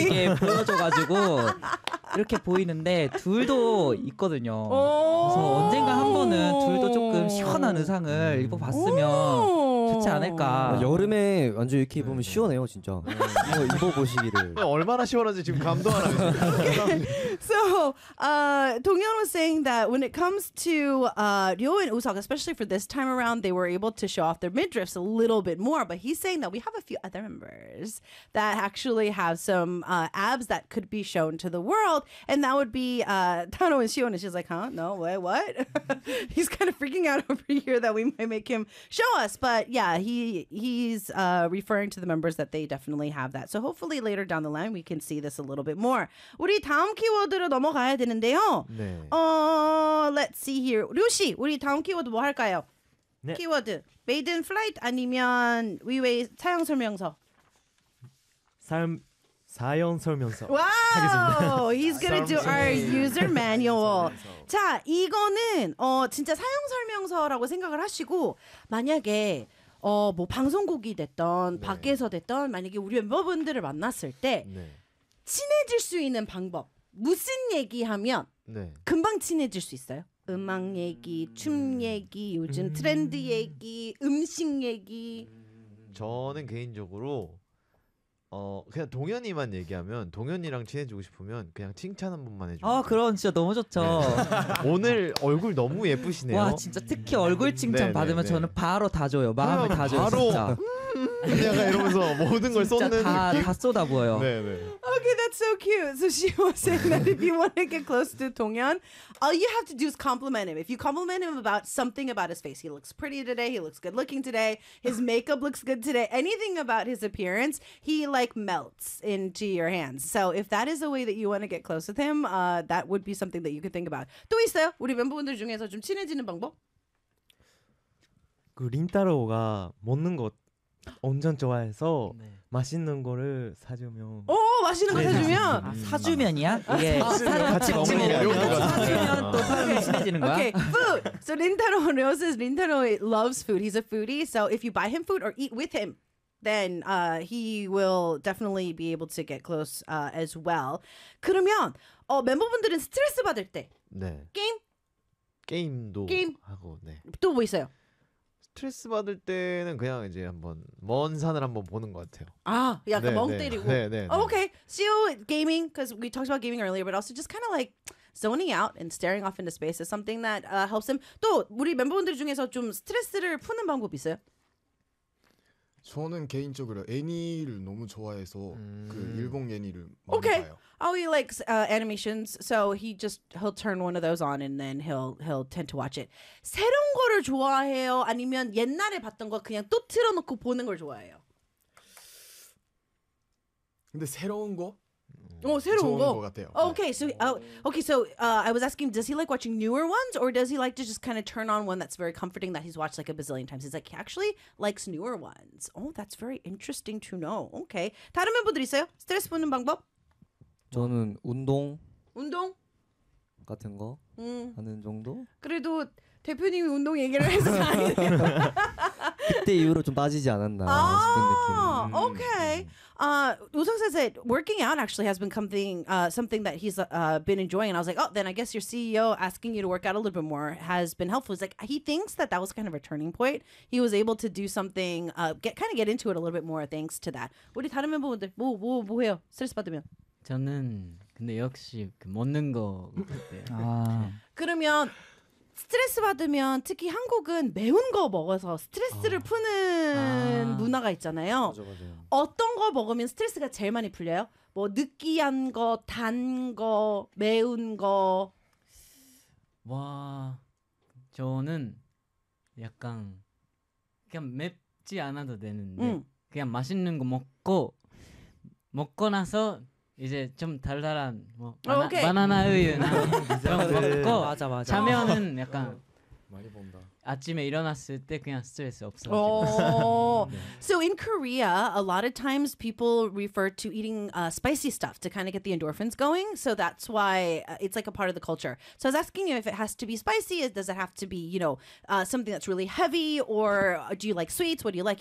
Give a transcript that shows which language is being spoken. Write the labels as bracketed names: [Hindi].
[Korean] 이렇게 보여줘가지고 이렇게 보이는데 둘도 있거든요. 그래서 언젠가 한 번은 둘도 조금 시원한 의상을 입어봤으면 괜찮지 않을까. 여름에 완전 이렇게 입으면 네. 시원해요 진짜. 이거 입어보시기를. 얼마나 시원한지 지금 감동하나. [English] So, Dongyeon was saying that when it comes to Ryo and Usagi, especially for this time around, they were able to show off their midriffs a little bit more. But he's saying that we have a few other members that actually have some abs that could be shown to the world, and that would be Tano and Shion. And she's like, huh? No, wait, what? He's kind of freaking out over here that we might make him show us. But yeah, he's referring to the members that they definitely have that. So hopefully later down the line, we can see this a little bit more. [Korean] 우리 다음 키워드로 넘어가야 되는데요. 네. [English] Let's see here. [Korean] 류씨, 우리 다음 키워드 뭐 할까요? 네. 키워드, made in flight 아니면 위웨이 사용 설명서? 사용 설명서. [English] 와우! He's gonna do our user manual. [Korean] 자, 이거는 진짜 사용 설명서라고 생각을 하시고, 만약에 뭐 방송국이 됐던, 네. 밖에서 됐던, 만약에 우리 멤버분들을 만났을 때, 네. 친해질 수 있는 방법, 무슨 얘기하면 네. 금방 친해질 수 있어요. 음악 얘기, 춤 얘기, 요즘 트렌드 얘기, 음식 얘기. 저는 개인적으로 그냥 동현이만 얘기하면, 동현이랑 친해지고 싶으면 그냥 칭찬 한 번만 해줘. 아 그럼 진짜 너무 좋죠. 네. 오늘 얼굴 너무 예쁘시네요. 와 진짜 특히 얼굴 칭찬 받으면 저는 바로 다 줘요. 마음을 다 줘요 바로. 진짜. 약간 이러면서 모든 걸 쏟는 다, 느낌? 다 쏟아 보여요. 네네. [English] Okay, that's so cute. So she was saying that if you want to get close to Dongyeon, all you have to do is compliment him. If you compliment him about something about his face, he looks pretty today, he looks good looking today, his makeup looks good today, anything about his appearance, he like melts into your hands. So if that is a way that you want to get close with him, that would be something that you could think about. [Korean] 또 있어요? 우리 멤버분들 중에서 좀 친해지는 방법? 그 린타로가 먹는 것 온전 좋아해서 네. 맛있는 거를 사주면. 오 맛있는 거 사주면. 아, 사주면이야? 이게 같이 먹는 거. 사주면 또 사람이 친해지는 거야? [English] Okay, food. So Rintaro knows this. Rintaro loves food. He's a foodie. So if you buy him food or eat with him, then he will definitely be able to get close as well. [Korean] 그러면 멤버분들은 스트레스 받을 때 네. 게임? 게임도 게임? 하고 네. 또 뭐 있어요? 스트레스 받을 때는 그냥 이제 한번 먼 산을 한번 보는 것 같아요. 아, 약간 네, 멍 때리고. 네, 네. 네, 네. [English] Oh, okay. So gaming, because we talked about gaming earlier, but also just kind of like zoning out and staring off into space is something that helps him. [Korean] 또 우리 멤버분들 중에서 좀 스트레스를 푸는 방법 있어요? 저는 개인적으로 애니를 너무 좋아해서 그 일본 애니를 많이 [English] okay. [Korean] 봐요. [English] Oh, he likes animations, so he'll turn one of those on and then he'll tend to watch it. [Korean] 새로운 거를 좋아해요? 아니면 옛날에 봤던 거 그냥 또 틀어놓고 보는 걸 좋아해요? 근데 새로운 거? 새로운 거 같아요. [English] Okay, so I was asking, does he like watching newer ones, or does he like to just kind of turn on one that's very comforting that he's watched like a bazillion times? He's like, he actually likes newer ones. Oh, that's very interesting to know. [Korean] Okay, 다른 멤버들 있어요? 스트레스 푸는 방법? 저는 운동. 운동? 같은 거 하는 정도? 그래도 대표님이 운동 얘기를 해서 다행이네요. 그때 이후로 좀 빠지지 않았나 싶은 느낌. [English] Okay. Usung says that working out actually has been something that he's been enjoying. And I was like, oh, then I guess your CEO asking you to work out a little bit more has been helpful. He's like, he thinks that that was kind of a turning point. He was able to do something, get into it a little bit more thanks to that. [Korean] 우리 다른 멤버분들 뭐 해요? 스트레스 받으면. 저는 근데 역시 먹는 거 같아요. 그러면 스트레스 받으면 특히 한국은 매운 거 먹어서 스트레스를 푸는 문화가 있잖아요. 맞아. 어떤 거 먹으면 스트레스가 제일 많이 풀려요? 뭐 느끼한 거, 단 거, 매운 거. 와, 저는 약간 그냥 맵지 않아도 되는데 그냥 맛있는 거 먹고 나서 이제 좀 달달한 뭐 [English] okay. [Korean] 바나나 우유나 그런 거 먹고 맞아. 자면은 약간 많이 본다. 아침에 일어났을 때 그냥 스트레스 없어. [English] So in Korea, a lot of times people refer to eating spicy stuff to kind of get the endorphins going. So that's why it's like a part of the culture. So I was asking you if it has to be spicy. Does it have to be, you know, something that's really heavy? Or do you like sweets? What do you like?